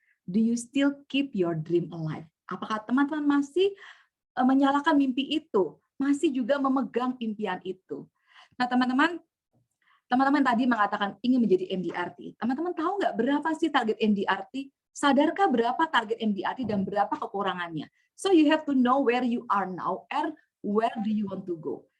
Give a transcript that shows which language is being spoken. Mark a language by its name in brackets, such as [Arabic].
[English] Do you still keep your dream alive? [Indonesian] Apakah teman-teman masih menyalakan mimpi itu? Masih juga memegang impian itu? Nah teman-teman tadi mengatakan ingin menjadi MDRT. Teman-teman tahu nggak berapa sih target MDRT? Sadarkah berapa target MDRT dan berapa kekurangannya? [English] So you have to know where you are now and where do you want to go.